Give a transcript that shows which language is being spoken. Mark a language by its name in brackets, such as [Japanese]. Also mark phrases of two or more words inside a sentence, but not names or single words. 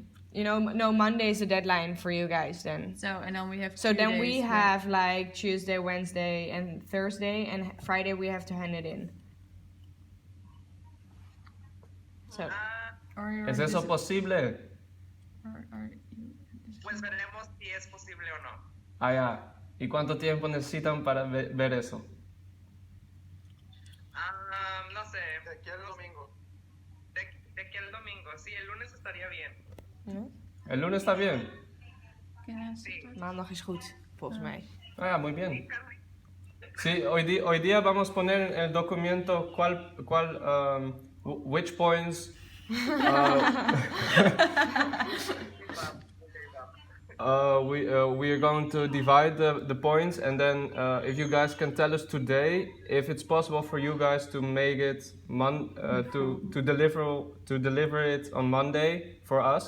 [English] You know, no, Monday is the deadline for you guys then. So and then we have. So 2 then days we left. have like Tuesday, Wednesday, and Thursday, and Friday we have to hand it in. So Or you're [Spanish] ¿Es eso [English] busy- [Spanish] posible? [English] or you- [Spanish] Pues veremos si es posible o no. Ah, ya. ¿Y cuánto tiempo necesitan para ver eso? No sé. De aquí al domingo. De aquí al domingo. Sí, el lunes estaría bien. ¿El lunes está bien? [English] Can I [Spanish] Sí. [English] start? [Dutch] maandag is goed, volgens mij. [Spanish] Ah, ya, muy bien. Sí, hoy día vamos a poner en el documento [English] which points we are going to divide the points, and then if you guys can tell us today if it's possible for you guys to make it to deliver it on Monday for us.